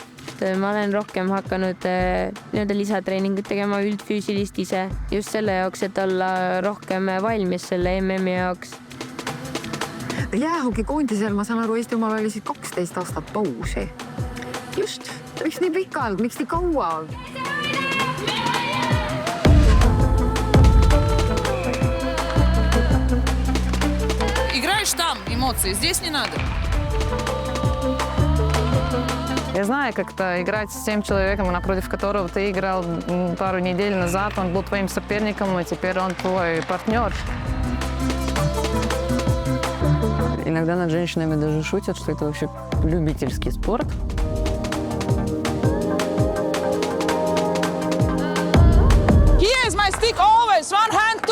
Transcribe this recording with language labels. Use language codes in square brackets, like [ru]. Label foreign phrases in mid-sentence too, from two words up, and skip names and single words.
[et] Ma olen rohkem hakanud lisatreeningut tegema üldfüüsilist ise. Just selle jaoks, et olla rohkem valmis selle MM-i jaoks. Jäähokikoondisel, ma saan aru, Eesti omal oli 12 aastat pausi. Just. Miks nii pikalt? Miks nii kaua? [ru] Играешь там, эмоции. Здесь не надо. Я знаю, как-то играть с тем человеком, напротив которого ты играл пару недель назад. Он был твоим соперником, а теперь он твой партнер. Иногда над женщинами даже шутят, что это вообще любительский спорт. [en] Here is my stick always. One hand.